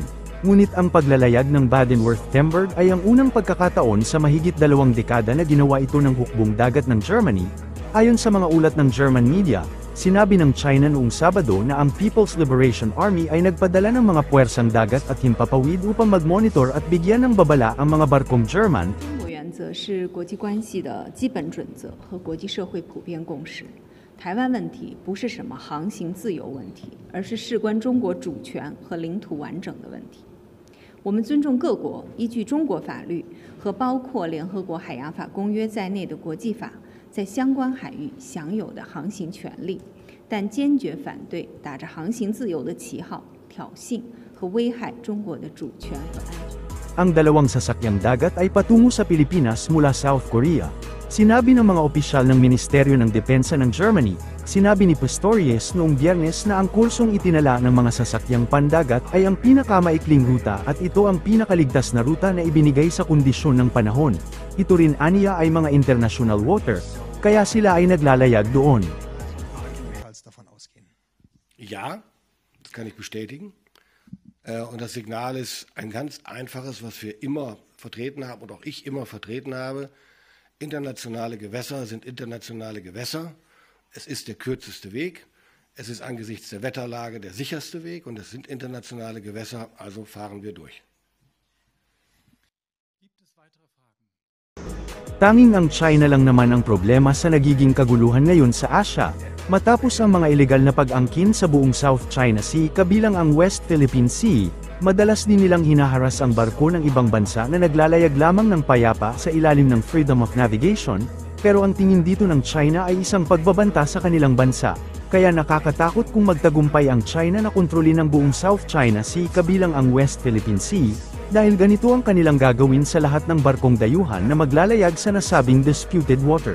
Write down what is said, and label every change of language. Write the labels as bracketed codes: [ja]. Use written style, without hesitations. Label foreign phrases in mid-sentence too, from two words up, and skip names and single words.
[tl] Ngunit ang paglalayag ng Baden-Württemberg ay ang unang pagkakataon sa mahigit 2 dekada na ginawa ito ng hukbong dagat ng Germany. Ayon sa mga ulat ng German media, sinabi ng China noong Sabado na ang People's Liberation Army ay nagpadala ng mga puwersang dagat at himpapawid upang mag-monitor at bigyan ng babala ang mga barkong German. [zh] 原则是国际关系的基本准则和国际社会普遍共识。台湾问题不是什么航行自由问题，而是事关中国主权和领土完整的问题。我们尊重各国依据中国法律和包括联合国海洋法公约在内的国际法在相关海域享有的航行权利，但坚决反对打着航行自由的旗号挑衅和危害中国的主权和安全。 [tl] Ang dalawang sasakyang dagat ay patungo sa Pilipinas mula South Korea. Sinabi ng mga opisyal ng Ministeryo ng Depensa ng Germany, sinabi ni Pistorius noong Biyernes na ang kursong itinala ng mga sasakyang pandagat ay ang pinakamaikling ruta at ito ang pinakaligtas na ruta na ibinigay sa kondisyon ng panahon. Ito rin aniya ay mga [en] international water, [tl] kaya sila ay naglalayag doon. [de] Ja, das kann ich bestätigen. Und das Signal ist ein ganz einfaches, was wir immer vertreten haben und auch ich immer vertreten habe. Internationale Gewässer sind internationale Gewässer. Es ist der kürzeste Weg. Es ist angesichts der Wetterlage der sicherste Weg und es sind internationale Gewässer, also fahren wir durch. [tl] Tanging ang China lang naman ang problema sa nagiging kaguluhan ngayon sa Asia, matapos ang mga ilegal na pag-angkin sa buong South China Sea kabilang ang West Philippine Sea, madalas din nilang hinaharas ang barko ng ibang bansa na naglalayag lamang ng payapa sa ilalim ng [en] Freedom of Navigation, [tl] pero ang tingin dito ng China ay isang pagbabanta sa kanilang bansa, kaya nakakatakot kung magtagumpay ang China na kontrolin ang buong South China Sea kabilang ang West Philippine Sea, dahil ganito ang kanilang gagawin sa lahat ng barkong dayuhan na maglalayag sa nasabing [en] disputed waters.